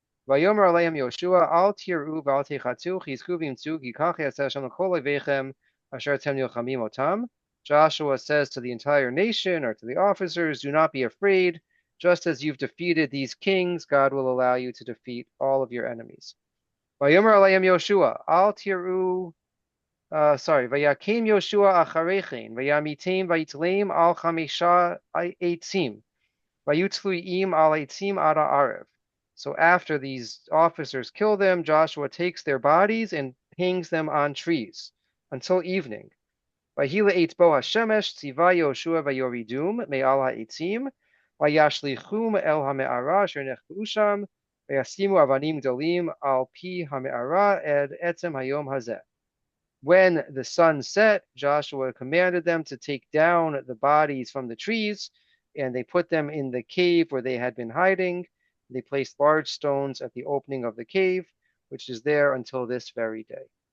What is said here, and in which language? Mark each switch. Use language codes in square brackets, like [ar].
[he] ויאמר עליהם יהושע, אל תיראו ואל תחתו, חזקו ואמצו, כי כך יעשה השם לכל אויביכם אשר אתם נלחמים אותם. [en] Joshua says to the entire nation, or to the officers, do not be afraid. Just as you've defeated these kings, God will allow you to defeat all of your enemies. [he] ויאמר עליהם יהושע, אל תיראו ויקים יהושע אחרי כן, וימיתם ויתלם על 5 עצים, ויהיו תלויים על עצים עד הערב. [en] So after these officers kill them, Joshua takes their bodies and hangs them on trees until evening. [he] ויהי לעת בוא השמש, ציווה יהושע ויורידום מעל העצים, וישליכום אל המערה אשר נחבאו שם, וישימו אבנים גדולים על פי המערה עד עצם היום הזה. [en] When the sun set, Joshua commanded them to take down the bodies from the trees, and they put them in the cave where they had been hiding. They placed large stones at the opening of the cave, which is there until this very day.